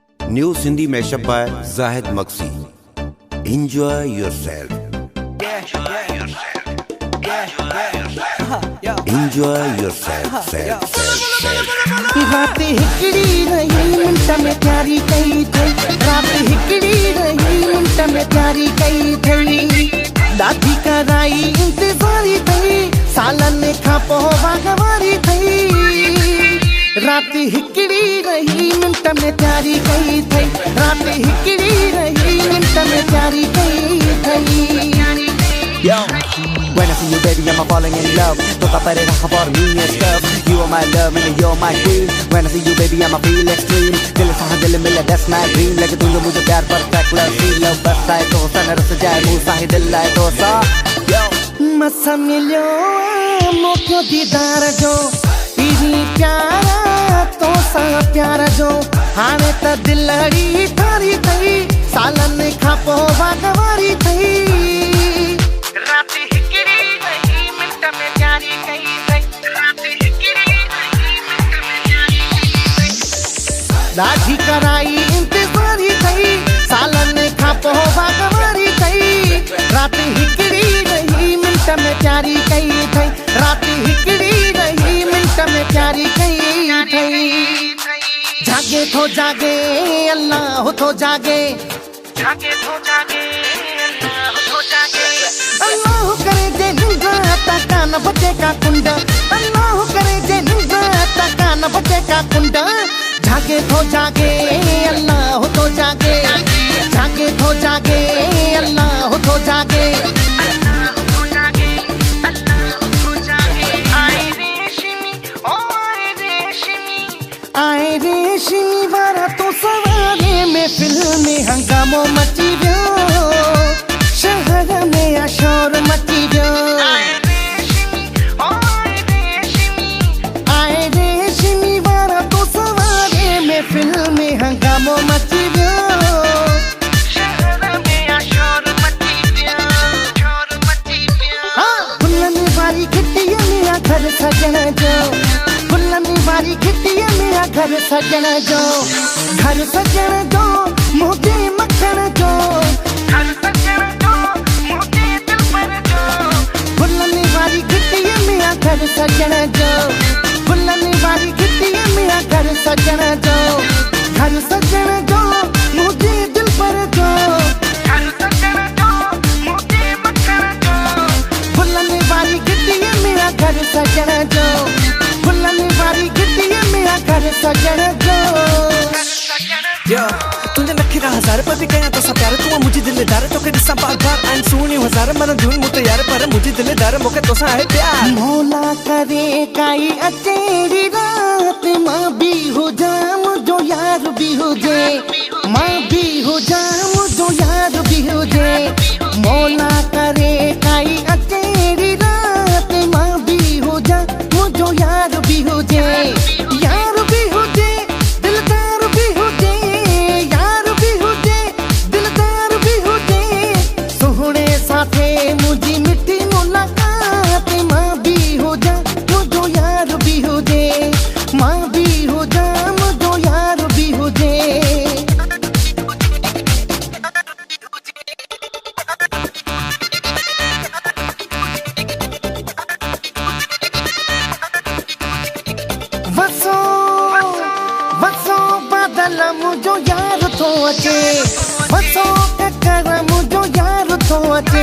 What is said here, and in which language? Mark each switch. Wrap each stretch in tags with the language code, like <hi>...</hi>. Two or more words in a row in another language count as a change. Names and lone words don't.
<en>New Sindhi mashup by Zahid Maksi. Enjoy yourself. Enjoy yourself.</en> <sd>रात हिकड़ी रही मिंट में प्यारी कई थई, रात हिकड़ी रही मिंट में प्यारी कई थई, दादी कराई इंतजारी थई, सालन खां पोइ वागवारी थई। रात हिकड़ी रही मिंट में प्यारी कई थई, रात हिकड़ी रही मिंट में प्यारी कई थई।</sd> <en>Yo, when I see you baby I'm falling in love.</en> <es>Toca pareja</es> <en>for me and stuff. You are my love and you're my queen. When I see you baby I'm feel extreme.</en> <sd>दिल सा दिल मिले</sd> <en>that's my dream.</en> <sd>लगे तुझे मुझे प्यार</sd> <en>perfect love feel love</en> <sd>बस आए तो सन रस जाए मुँह सा ही दिल आए तो सा। Yo, मसा मिलो मोको दीदार जो तेरी प्यारा तो सा प्यारा जो हाणे त दिलड़ी थारी थई, सालन खां पोइ वागवारी थई। रात हिकड़ी रही मिंट में प्यारी कई थई, रात हिकड़ी रही मिंट में प्यारी कई थई, दादी कराई इंतजारी थई, सालन खां पोइ वागवारी थई। रात हिकड़ी रही मिंट में प्यारी कई थई, रात हिकड़ी रही मिंट में प्यारी कई थई। जागे तो जागे अल्लाह तो जागे, जागे तो जागे अल्लाह तो जागे। अल्लाह करे जे निंदा तका न बचे का कुंड, अल्लाह करे जे निंदा तका न बचे का कुंड। जागे तो जागे अल्लाह तो जागे, जागे तो जागे अल्लाह तो जागे, अल्लाह तो जागे, अल्लाह तो जागे। आए रेशमी ओ आए रेशमी, आए रेशमी वारा तो सवारे में फिल्मी हंगामो मची वियो, शहर में शोर मची वियो। आए रेशमी ओ आए रेशमी, आए रेशमी वारा तो सवारे में फिल्मी हंगामो मची वियो, शहर में शोर मची वियो, शोर मची वियो। हाँ फुल्लनि वारी खिटिया मेरा घर सजण जो, फुल्लनि वारी खिटिया मेरा घर सजण जो, घर सजण जो मुझे मखण जो, घर सजण जो मुझे दिल पर जो। फुल्लनि वारी खिटिया मेरा घर सजण जो, फुल्लनि वारी खिटिया मेरा घर सजण जो, घर सजण जो मुझे दिल पर जो, घर सजण जो मुझे मखण जो। फुल्लनि वारी खिटिया मेरा घर सजण जो, फुल्लनि वारी खिटिया मेरा घर सजण जो। yo, तुझे नखरा हजार पर भी कया तो सा प्यार तू मुझे दिलदार तो के दिसा बार बार आइन सुनी हजार मन धुन मुते यार पर मुझे दिलदार मोके तो सा है प्यार। मौला करे काई अचेरी रात मां भी हो जाम जो यार भी हो जे, मां भी हो जाम जो यार भी हो जे। मौला करे काई अचेरी रात मां भी हो जाम जो यार भी हो जे, यार भी हो जे दिलदार भी हो जे, यार भी हो जे दिलदार भी हो जे। सोहणे साथे मुझी मिठी मुलाकात मां भी हो जा जो यार भी हो जे, मां भी हो जा जो यार भी हो जे। वसो वसो बादल मुझो यार तो अचे, वसो ककर मुझो यार तो अचे।</sd>